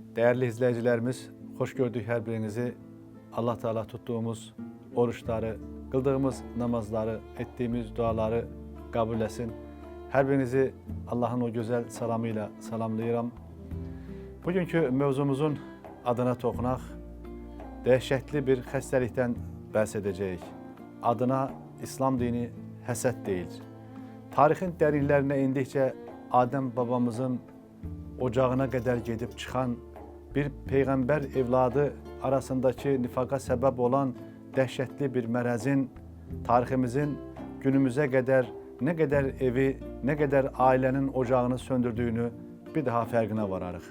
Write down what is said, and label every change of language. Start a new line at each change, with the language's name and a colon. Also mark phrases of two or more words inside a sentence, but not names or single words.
Turkish: Değerli izleyicilerimiz, hoş gördük her birinizi. Allah Teala tuttuğumuz oruçları, kıldığımız namazları, ettiğimiz duaları kabul etsin. Her birinizi Allah'ın o güzel selamıyla salamlayıram.
Azerbaijani: Bugünkü mevzumuzun adına toxunaq. Dehşetli bir xəstəlikdən bəhs edəcəyik. Adına İslam dini həsəd deyil. Tarixin dərinlərinə indikcə Adəm babamızın ocağına qədər gedib çıxan bir peyğəmbər evladı arasındakı nifaqa səbəb olan dəhşətli bir mərəzin tariximizin günümüzə qədər nə qədər evi, nə qədər ailənin ocağını söndürdüyünü bir daha fərqinə vararıq.